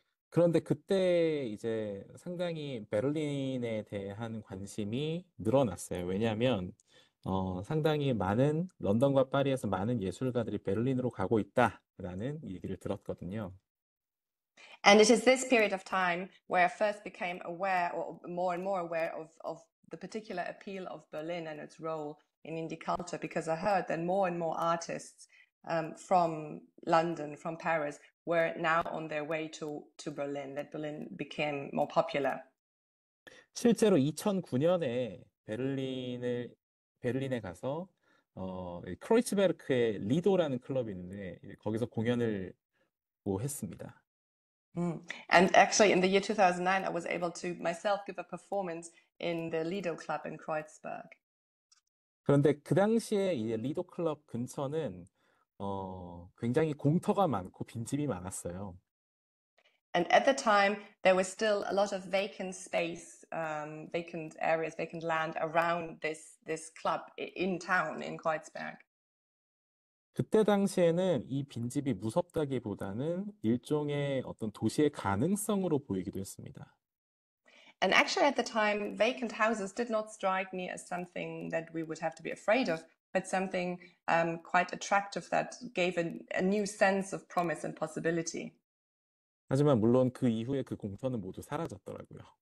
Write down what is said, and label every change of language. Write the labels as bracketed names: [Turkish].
[Korean] 그런데 그때 이제 상당히 베를린에 대한 관심이 늘어났어요. 왜냐하면 상당히 많은 런던과 파리에서 많은 예술가들이 베를린으로 가고 있다라는 얘기를 들었거든요. [English] And it is this period of time where I first became aware, or more and more aware of the particular appeal of Berlin and its role in indie culture, because I heard that more and more artists from London, from Paris, were now on their way to Berlin, that Berlin became more popular. [Korean] 실제로 2009년에 베를린에 가서 크로이츠베르크의 리도라는 클럽이 있는데 거기서 공연을 했습니다. [English] And actually, in the year 2009, I was able to myself give a performance in the Lido Club in Kreuzberg. [Korean] 그런데 그 당시에 이 리도 클럽 근처는 굉장히 공터가 많고 빈집이 많았어요. [English] And at the time, there was still a lot of vacant space, vacant areas, vacant land around this club in town in Kreuzberg. [Korean] 그때 당시에는 이 빈집이 무섭다기보다는 일종의 어떤 도시의 가능성으로 보이기도 했습니다. [English] And actually, at the time, vacant houses did not strike me as something that we would have to be afraid of, but something quite attractive that gave a new sense of promise and possibility. [Korean] 하지만 물론 그 이후에 그 공터는 모두 사라졌더라고요.